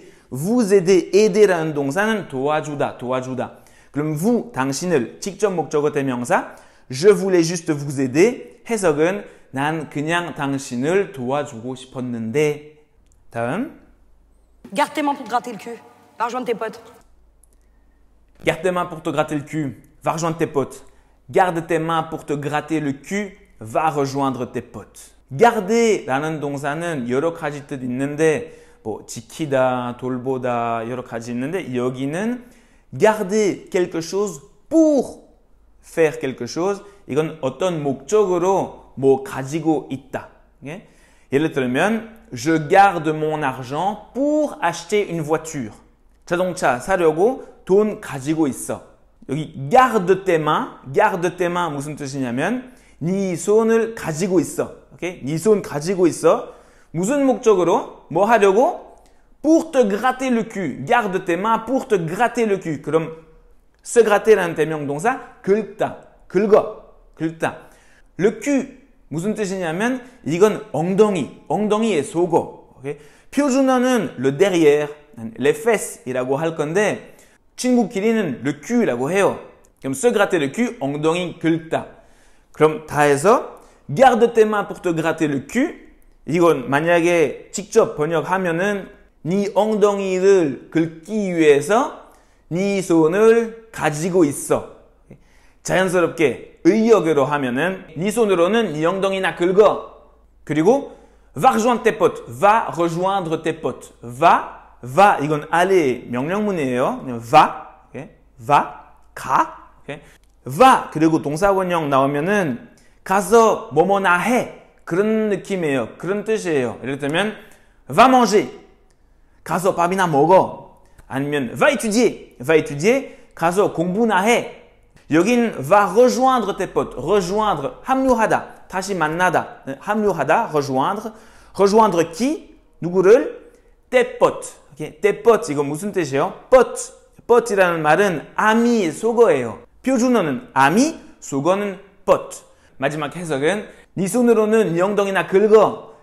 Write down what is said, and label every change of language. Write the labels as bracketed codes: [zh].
[ko] vous aider, aider라는 동사는 도와주다. 그럼 vous, 당신을 직접 목적어 대명사 [fr] je voulais juste vous aider. [ko] 해석은 난 그냥 당신을 도와주고 싶었는데. 다음. [fr] Garde tes mains pour te gratter le cul. Va rejoindre tes potes. Garde tes mains pour te gratter le cul. Va rejoindre tes potes. Garde tes mains pour te gratter le cul. Va rejoindre tes potes. [ko] garder라는 동사는 여러 가지 뜻 있는데 뭐 지키다, 돌보다 여러 가지 있는데 여기는 [fr] garder quelque chose pour faire quelque chose. [ko] 이건 어떤 목적으로 뭐 가지고 있다. [en] Okay? [ko] 예를 들면 [fr] je garde mon argent pour acheter une voiture. [ko] 자동차 사려고 돈 가지고 있어. 여기 [fr] garde tes mains [ko] 무슨 뜻이냐면 네 손을 가지고 있어. [en] Okay? [ko] 네 손 가지고 있어. 무슨 목적으로? 뭐 하려고? [fr] Pour te gratter le cul. Garde tes mains pour te gratter le cul. 그럼 [ko] se gratter라는 대명동사 긁다, 긁다. le cul 무슨 뜻이냐면 이건 엉덩이의 속어. 오케이? 표준어는 le derrière, les fesses이라고 할 건데 친구끼리는 le cul이라고 해요. 그럼 se gratter le cul, 엉덩이 긁다. 그럼 다 해서 [fr] garde tes mains pour te gratter le cul. [ko] 이건 만약에 직접 번역하면은 네 엉덩이를 긁기 위해서 네 손을 가지고 있어. 자연스럽게 의역으로 하면은 네 손으로는 네 엉덩이나 긁어. 그리고 [fr] va rejoindre tes potes. va rejoindre tes potes. [ko] va 이건 aller 명령문이에요. [en] va, okay? 가. Okay? [ko] va 그리고 동사원형 나오면은 가서 뭐뭐나 해. 그런 느낌이에요. 그런 뜻이에요. 예를 들면 [fr] va manger. [ko] 가서 밥이나 먹어. 아니면 [fr] va étudier. [ko] 가서 공부나 해. 여긴 [fr] va rejoindre tes potes. [ko] rejoindre 합류하다. 다시 만나다. 합류하다. rejoindre qui? 누구를? [fr] tes potes. [ko] Okay? tes potes 이거 무슨 뜻이에요? pot이라는 말은 아미 속어예요. 표준어는 아미, 속어는 pot. 마지막 해석은 네 손으로는 네 엉덩이나 긁어.